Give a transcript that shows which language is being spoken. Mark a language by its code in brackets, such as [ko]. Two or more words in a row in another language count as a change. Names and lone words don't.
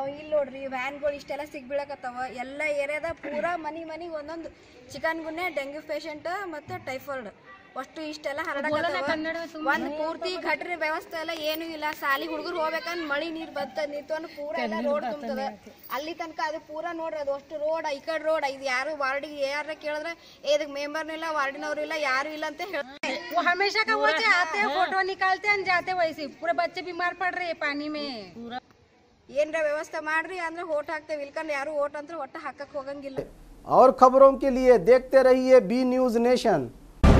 [kn] ಇಲ್ಲಿ ನೋಡ್ರಿ ವ್ಯಾನ್ಗಳು ಇಷ್ಟೆಲ್ಲ ಸಿಗ್ಬೀಳಕತ್ತಾವ। ಎಲ್ಲ ಏರಿಯಾದ ಪೂರಾ ಮನಿಗೆ ಒಂದೊಂದು ಚಿಕನ್ ಗುನ್ನೆ, [en] dengue patient [kn] ಮತ್ತು ಟೈಫಾಯ್ಡ್ ಅಷ್ಟು ಇಷ್ಟೆಲ್ಲ ಹರಡಕತ್ತಾವ। ಒಂದು ಪೂರ್ತಿ ಗಟ್ರ ವ್ಯವಸ್ಥೆ ಎಲ್ಲ ಏನೂ ಇಲ್ಲ। ಸಾಲಿ ಹುಡುಗರು ಹೋಗ್ಬೇಕಂದ್ರೆ ಮಳಿ ನೀರು ನಿಂತು ಪೂರಾ ಎಲ್ಲ ರೋಡ್ ತುಂಬತದ ಅಲ್ಲಿ ತನಕ। ಅದು ಪೂರಾ ನೋಡ್ರಿ, ಅದು ಅಷ್ಟು ರೋಡ್, ಈ ಕಡೆ ರೋಡ್, ಇದು ಯಾರು ವಾರ್ಡಿಗೆ ಯಾರ ಕೇಳಿದ್ರೆ ಇದಕ್ಕೆ ಮೆಂಬರ್ನೂ ಇಲ್ಲ, ವಾರ್ಡಿನವ್ರು ಇಲ್ಲ, ಯಾರು ಇಲ್ಲ ಅಂತ ಹೇಳ್ತಾರೆ। [hi] वो हमेशा का वो आते हैं, फोटो निकालते हैं, जाते वैसे पूरे बच्चे बीमार पड़ रहे हैं पानी में। [kn] ಏನ್ರ ವ್ಯವಸ್ಥೆ ಮಾಡ್ರಿ ಅಂದ್ರೆ ಓಟ್ ಹಾಕ್ತೇವೆ, ಇಲ್ಕಂದ್ರೆ ಯಾರು ಓಟ್ ಅಂತ ಒಟ್ಟ ಹಾಕಕ್ ಹೋಗಂಗಿಲ್ಲ। [hi] और खबरों के लिए देखते रहिए बी न्यूज नेशन।